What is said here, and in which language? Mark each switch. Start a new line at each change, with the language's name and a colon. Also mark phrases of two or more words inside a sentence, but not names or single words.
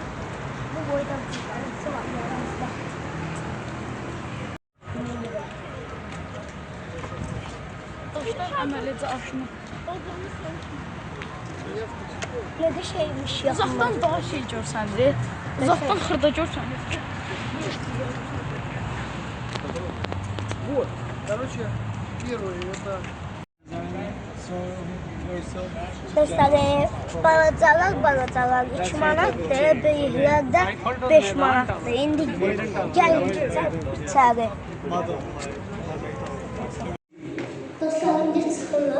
Azerbaijani: Bu boydan Qız Qalası var yolumuzda. Dostlar əməlicə aşını.
Turkish: Ne de şeymiş ya.
Azerbaijani: Uzaqdan daha şey görsəndir. Uzaqdan xırda görsəndir.
Russian: Вот, короче, первый это
Azerbaijani: Dostlar, balacalar 2 manatdır, böyüklər də 5 manatdır. İndi gəlin keçək içəri. Dostlar, indi çıxırıq.